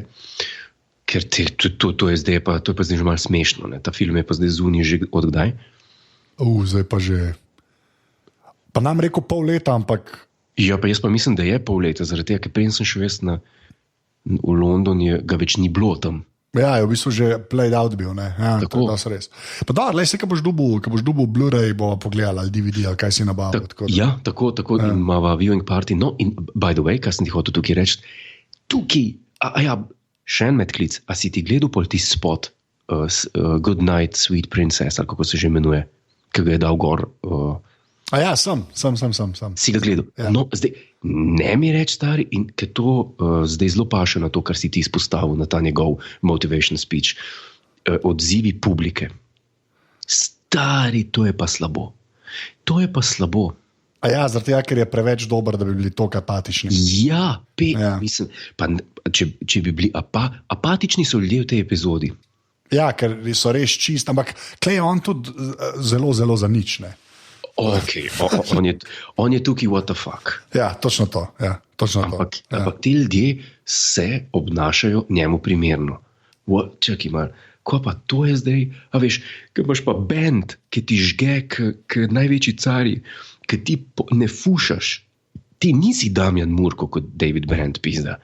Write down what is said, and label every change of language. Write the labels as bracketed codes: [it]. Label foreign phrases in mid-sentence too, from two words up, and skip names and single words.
[sl] Ker to je zdaj pa zdaj že malo smešno. Ne? Ta film je pa zdaj zunaj že od kdaj? Zdaj pa že. Pa nam rekel pol leta, ampak. Ja, pa jaz pa mislim, da je pol leta, zaradi tega, ker prej sem šel v London, ga več ni bilo tam. Ja, je v bistvu že [en] played out [sl] bil, ne? Ja, tako. To je res. Pa da, lej se, ko boš dobil Blu-ray, bo pogledal ali DVD, ali kaj si nabavil. Ja, tako in imava [en] viewing party. [sl] No, in [en] by the way, [sl] kaj sem ti hotel tukaj reči, še en medklic, a si ti gledal pol ti spot Good Night, Sweet Princess, ali kako se že imenuje, ki ga je dal gor. Sem. Si ga gledal? Ja. No, zdaj, ne mi reči, stari, in ker to zdaj zelo paše na to, kar si ti izpostavil, na ta njegov [en] motivation speech, [sl] odzivi publike. Stari, to je pa slabo. Zaradi tega, ker je preveč dober, da bi bili tako apatični. Ja, mislim, pa, če bi bili apatični, so ljudje v tej epizodi. Ja, ker so res čist, ampak klej on tudi zelo, zelo za nič, ne. Okay. On je tukaj, [en] what the fuck. [sl] Ja, točno to. Ampak ti ljudje se obnašajo njemu primerno. Čakaj malo, ko pa to je zdaj, a veš, ker imaš pa band, ki ti žge, k največji cari, ki ti ne fušaš. Ti nisi Damjan Murko kot David Brent, pizda.